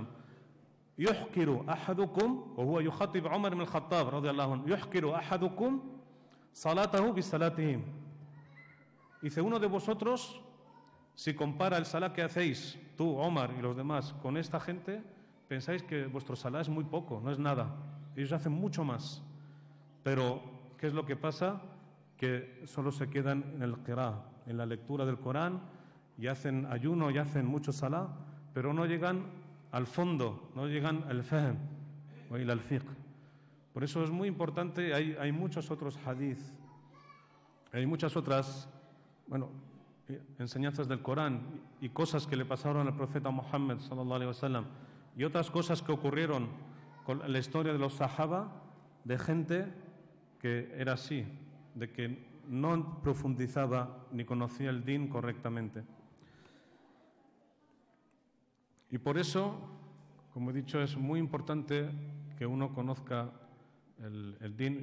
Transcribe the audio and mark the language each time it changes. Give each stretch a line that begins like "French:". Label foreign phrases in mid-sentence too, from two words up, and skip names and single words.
Arabic: يحكر أحدكم وهو يخاطب عمر بن الخطاب رضي الله عنه، يحكر أحدكم صلاته بصلاتهم.
Spanish: Dice, uno de vosotros, si compara el salá que hacéis, tú, Omar y los demás, con esta gente, pensáis que vuestro salá es muy poco, no es nada. Ellos hacen mucho más. Pero, ¿qué es lo que pasa? Que solo se quedan en el qirá, en la lectura del Corán, y hacen ayuno y hacen mucho salá, pero no llegan al fondo, no llegan al fahm o al fiqh. Por eso es muy importante, hay muchos otros hadith, hay muchas otras enseñanzas del Corán y cosas que le pasaron al profeta Muhammad
Arabic: صلى الله عليه وسلم
Spanish: y otras cosas que ocurrieron con la historia de los sahaba, de gente que era así, de que no profundizaba ni conocía el din correctamente. Y por eso, como he dicho, es muy importante que uno conozca el din.